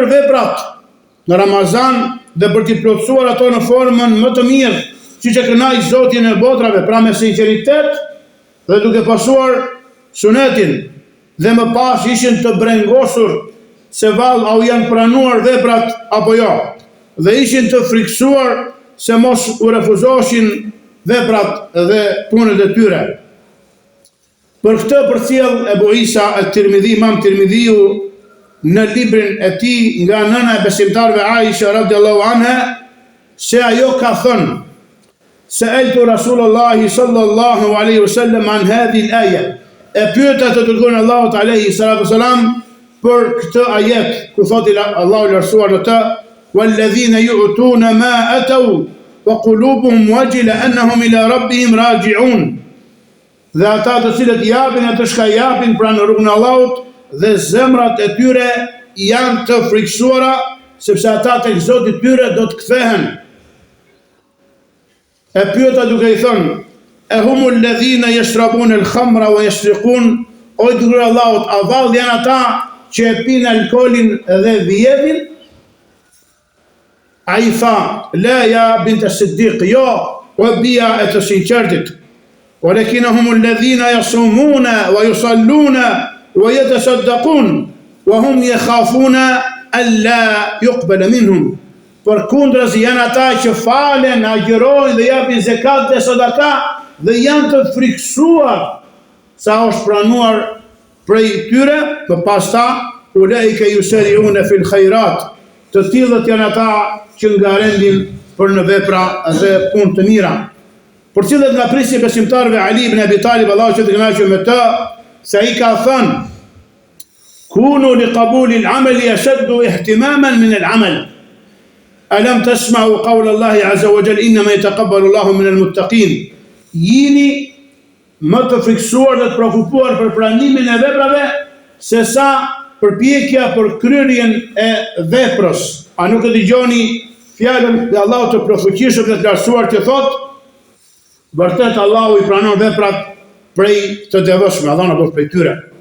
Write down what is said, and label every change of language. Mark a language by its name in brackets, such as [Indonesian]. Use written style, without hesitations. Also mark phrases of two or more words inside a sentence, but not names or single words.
[Albanian] veprat në Ramazan dhe për të plotësuar ato në formën më të mirë, siç e kënaq Zoti në botrave, pra me sinqeritet dhe duke pasuar sunetin, dhe më pas ishin të brengosur se vallë a u janë pranuar veprat apo jo, dhe ishin të friksuar se mos u refuzoshin veprat dhe punët e tyre. Për këtë përcjell Ebu Isa at-Tirmidhi, Imam Tirmidhiu, në librin e tij nga nëna e besimtarëve Aisha [Arabic] رضي الله عنها, [Albanian] se ajo ka thënë: [Arabic] "سألت رسول الله صلى الله عليه وسلم عن هذه الآية." [Albanian] E pyeta të dërguarin Allahut [Arabic] عليه الصلاة والسلام [Albanian] për këtë ajet, ku thotë Allahu i lartësuar në të: [Arabic] والذين يؤتون ما أتوا وقلوبهم وجلة أنهم إلى ربهم راجعون. [Albanian] Dhe ata të cilët japin atë çka japin pranë rrugën e Allahut dhe zemrat e tyre janë të frikësuara sepse ata tek Zoti i tyre do të kthehen. E pyeta duke i thënë: [Arabic] "أهم الذين يشربون الخمر ويسرقون?" [Albanian] O i dërguari i Allahut, a vallë janë ata që e pinë alkolin dhe vjedhin? Ai tha: [Arabic] "لا يا بنت الصديق, [Albanian] jo, o bia e të sinqertit. [Arabic] ولكنهم الذين يصومون ويصلون ويتصدقون وهم يخافون ألا يقبل منهم." [Albanian] Përkundrazi janë ata që falen, agjërojnë dhe japin zekat dhe sadaka dhe janë të frikësuar sa është pranuar prej tyre, dhe pasta [Arabic] أولئك يسارعون في الخيرات. [Albanian] Të tillët janë ata që ngarendin për në vepra dhe punë të mira. Për cilët nga prisje besimtarëve Ali ibn Abi Talib, Allahu që të kënaqur me të, se ai ka thënë: [Arabic] "كونوا لقبول العمل أشد اهتماما من العمل. ألم تسمعوا قول الله عز وجل إنما يتقبل الله من المتقين." [Albanian] Jini më të friksuar dhe të preokupuar për pranimin e veprave se sa përpjekja për kryerjen e veprës. A nuk e dëgjoni fjalën e Allahut të plotfuqishëm dhe të lartësuar që thotë: "Vërtet Allahu i pranon veprat prej të devotshme, Allah na bëj prej tyre."